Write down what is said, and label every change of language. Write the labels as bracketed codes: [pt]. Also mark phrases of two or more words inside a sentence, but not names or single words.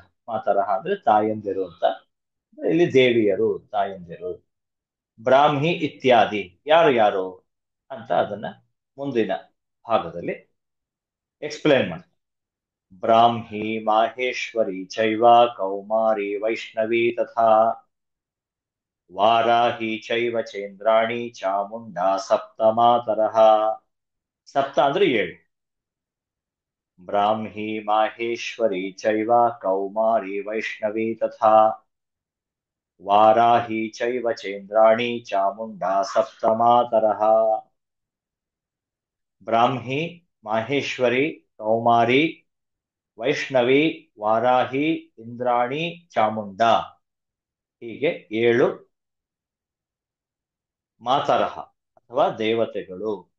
[kn] ಮಾತರಃ ಅಂದ್ರೆ ತಾಯಂದಿರು ಅಂತ. ಇಲ್ಲಿ ದೇವಿಯರು, ತಾಯಂದಿರು. ಬ್ರಾಹ್ಮಿ ಇತ್ಯಾದಿ ಯಾರು ಯಾರು ಅಂತ ಅದನ್ನ ಮುಂದಿನ ಭಾಗದಲ್ಲಿ ಎಕ್ಸ್ಪ್ಲೇನ್ ಮಾಡಿ. [sa] ಬ್ರಾಹ್ಮಿ ಮಾಹೇಶ್ವರಿ ಚೈವ ಕೌಮಾರಿ ವೈಷ್ಣವಿ ತಥಾ ವಾರಾಹಿ ಚೈವ ಚೇಂದ್ರಾಣಿ ಚಾಮುಂಡಾ ಸಪ್ತ ಮಾತರಃ. [kn] ಸಪ್ತ ಅಂದ್ರೆ ಏಳು. [sa] ಬ್ರಾಹ್ಮಿ ಮಾಹೇಶ್ವರಿ ಚೈವ ಕೌಮಾರಿ ವೈಷ್ಣವಿ ತಥಾ ವಾರಾಹಿ ಚೈವ ಚೇಂದ್ರಾಣಿ ಚಾಮುಂಡಾ ಸಪ್ತ ಮಾತರಃ. [kn] ಬ್ರಾಹ್ಮಿ, ಮಾಹೇಶ್ವರಿ, ಕೌಮಾರಿ, ವೈಷ್ಣವಿ, ವಾರಾಹಿ, ಇಂದ್ರಾಣಿ, ಚಾಮುಂಡಾ, ಹೀಗೆ ಏಳು ಮಾತರಹ ಅಥವಾ ದೇವತೆಗಳು.